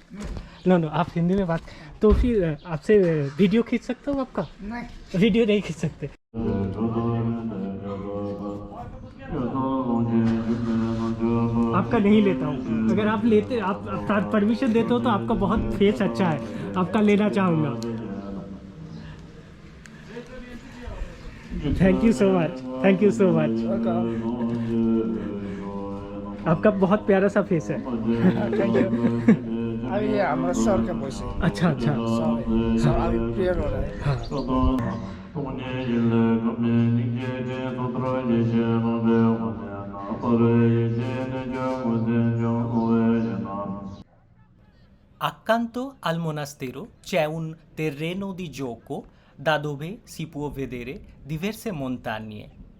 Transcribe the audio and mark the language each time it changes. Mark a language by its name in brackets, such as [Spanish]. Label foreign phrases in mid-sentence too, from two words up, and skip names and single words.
[English] No no, [Hindi] आप हिंदी में बात, तो फिर आपसे वीडियो खींच सकता हूँ आपका? नहीं, वीडियो नहीं खींच सकते। आपका नहीं लेता हूँ, अगर आप लेते, आप परमिशन देते हो तो आपका बहुत फेस अच्छा है, आपका लेना चाहूँगा। [English] Thank you so much, thank you so much, थैंक यू सो मच। [Hindi] आपका बहुत प्यारा सा फेस है। [English] Thank you. [Hindi] अभी ये हमारा सर का वॉइस है। अच्छा अच्छा, सर अभी क्लियर हो रहा है। हाँ। [Italian] Accanto al monastero c'è un terreno di gioco da dove si può vedere diverse montagne.